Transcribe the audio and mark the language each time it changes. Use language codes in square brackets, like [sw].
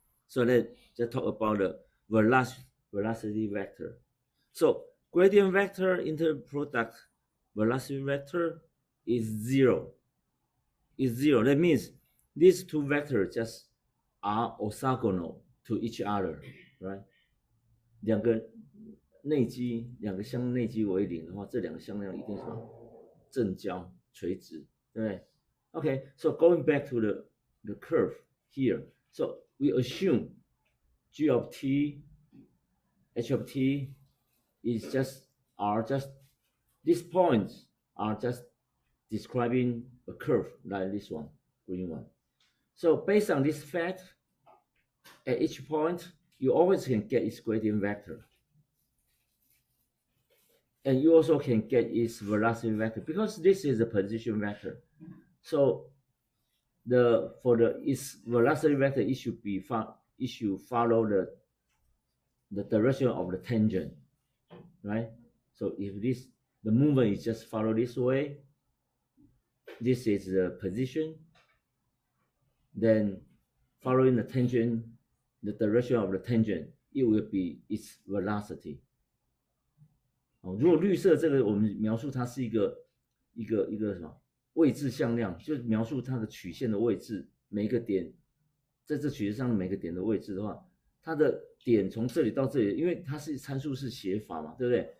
[en] So let's just talk about the velocity vector. So gradient vector interproduct velocity vector is 0. Is 0. That means these two vectors just are orthogonal to each other, right? [zh] 两个内积，两个相内积为0的话，这两个向量一定是什么？正交垂直，对不对 [en] ？Okay, so going back to the curve here, so we assume g of t, h of t is are just these points are just describing a curve like this one, green one. So based on this fact, at each point, you always can get its gradient vector. And you also can get its velocity vector because this is a position vector. So its velocity vector, it should follow the direction of the tangent, right? So if the movement is just follow this way, this is the position, then following the tangent, the direction of the tangent, it will be its velocity. [zh] 如果绿色这个我们描述它是一个什么位置向量，就是描述它的曲线的位置，每一个点在这曲线上的每个点的位置的话，它的点从这里到这里，因为它是参数是写法嘛，对不对？